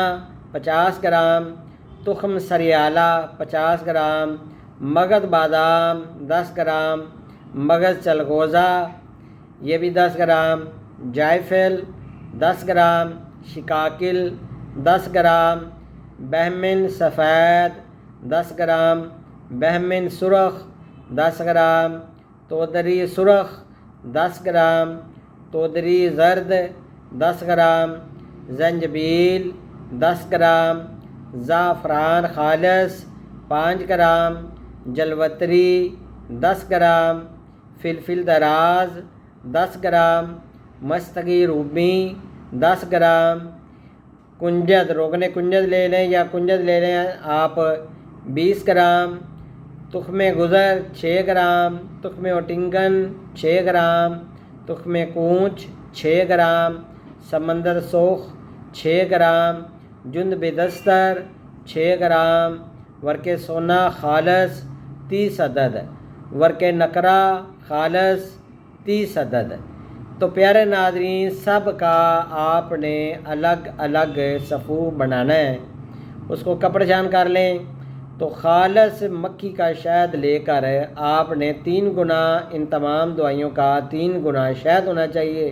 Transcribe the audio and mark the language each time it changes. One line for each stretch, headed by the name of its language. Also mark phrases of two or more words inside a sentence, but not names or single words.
Urdu: 50 گرام، تخم سریالہ 50 گرام، مگد بادام 10 گرام، مگز چلغوزہ یہ بھی 10 گرام، جائفل 10 گرام، شکاکل 10 گرام، بہمن سفید 10 گرام، بہمن سرخ 10 گرام، تودری سرخ 10 گرام، تودری زرد 10 گرام، زنجبیل 10 گرام، زعفران خالص 5 گرام، جلوتری 10 گرام، فلفل دراز 10 گرام، مستقی رومی 10 گرام، کنجد، روغن کنجد لے لیں یا کنجد لے لیں آپ 20 گرام، تخم گزر 6 گرام، تخم اوٹنگن 6 گرام، تخم کونچ 6 گرام، سمندر سوخ 6 گرام، جند بدستر 6 گرام، ورق سونا خالص 30 عدد، ورق نقرہ خالص 30 عدد۔ تو پیارے ناظرین، سب کا آپ نے الگ الگ صفو بنانا ہے۔ اس کو کپڑ جان کر لیں۔ تو خالص مکھی کا شہد لے کر آپ نے 3 گنا ان تمام دوائیوں کا 3 گنا شہد ہونا چاہیے۔